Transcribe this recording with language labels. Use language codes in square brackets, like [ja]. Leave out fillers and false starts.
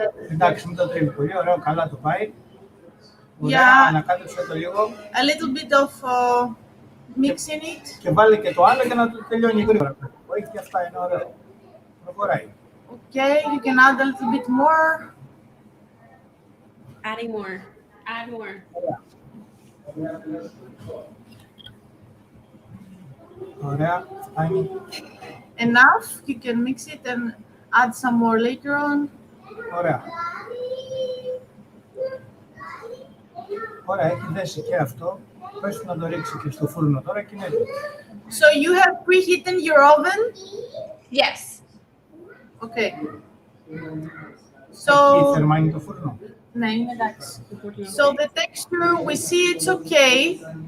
[el] Εντάξει, μην το τρίβει πολύ, ωραίο, καλά το πάει. Ωραία, [en] Yeah. [el] ανακάτεψε το λίγο [en] A little bit of mixing it. [el] και βάλε και το άλλο για να το τελειώνει γρήγορα. Όχι, και αυτά είναι ωραίο. Προχωράει. [en] Okay, you can add a little bit more. Adding more. Add more. [el] Ωραία, φτάνει. [en] Enough. You can mix it and add some more later on. [el] Ωραία. Ωραία, έχει δέσει και αυτό. Πες του να το ρίξει και στο φούρνο τώρα και είναι έτοιμο. [en] So you have preheated your oven? Yes. Okay. [el] Τι [en] So, [el] θερμά είναι το φούρνο. ναι, είναι εντάξει. [en] So the texture, we see it's okay.